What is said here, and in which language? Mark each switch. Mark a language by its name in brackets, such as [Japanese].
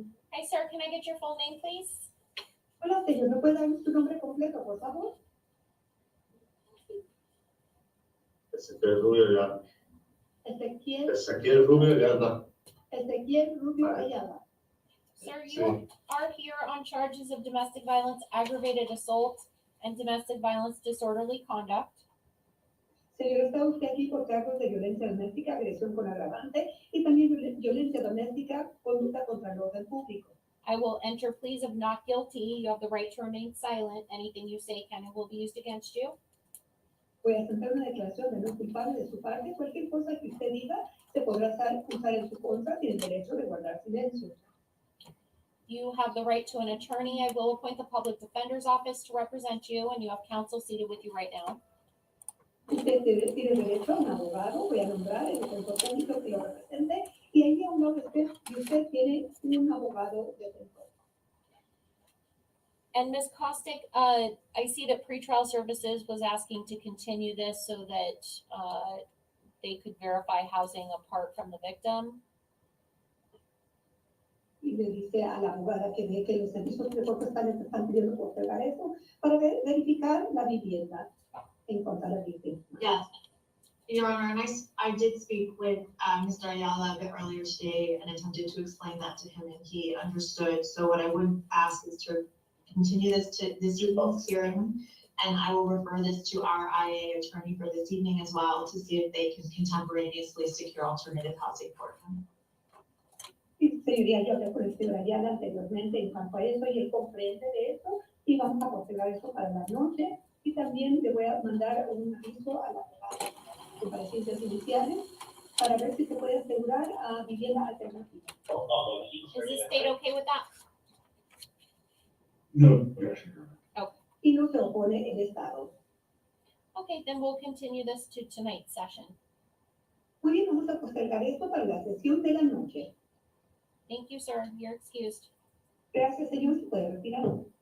[English] Hi, sir, can I get your full name, please? [Spanish] Hola, señor, ¿me puede dar su nombre completo, por favor? Ezequiel Rubio Ayala. Ezequiel Ezequiel Rubio Ayala. Rubio Ayala. [English] Sir, you are here on charges of domestic violence, aggravated assault, and domestic violence disorderly conduct. [Spanish] Señor, está usted aquí por cargos de violencia doméstica, agresión con agravante y también violencia doméstica, conducta contra el orden público. [English] I will enter pleas of not guilty. You have the right to remain silent. Anything you say can and will be used against you. [Spanish] Voy a sentar una declaración de no culpable de su parte. Cualquier cosa que usted diga se podrá usar en su contra. Tiene derecho de guardar silencio. [English] You have the right to an attorney. I will appoint the public defender's office to represent you, and you have counsel seated with you right now. [Spanish] Usted tiene derecho a un abogado. Voy a nombrar el defensor público que lo represente. Y ahí a un lado de usted tiene un abogado defensor. [English] And Ms. Costick, I see that pretrial services was asking to continue this so that they could verify housing apart from the victim. [Spanish] Y le dice a la abogada que ve que los servicios de corte están pidiendo postergar eso para verificar la vivienda en cuanto a la víctima. [English] Yes, Your Honor, and I did speak with Mr. Ayala a bit earlier today and attempted to explain that to him, and he understood. So what I would ask is to continue this to this evening's hearing, and I will refer this to our IA attorney for this evening as well to see if they can contemporaneously secure alternative housing for him. [Spanish] Sí, señoría, yo hablé con el señor Ayala anteriormente en cuanto a eso y él comprende de eso y vamos a postergar eso para la noche y también le voy a mandar un aviso a la comparecencias iniciales para ver si se puede asegurar a vivienda alternativa. [English] Is the state okay with that? No. [Spanish] Y no se opone el Estado. [English] Okay, then we'll continue this to tonight's session. [Spanish] Muy bien, vamos a postergar esto para la sesión de la noche. [English] Thank you, sir. You're excused. [Spanish] Gracias, señor. Se puede retirar.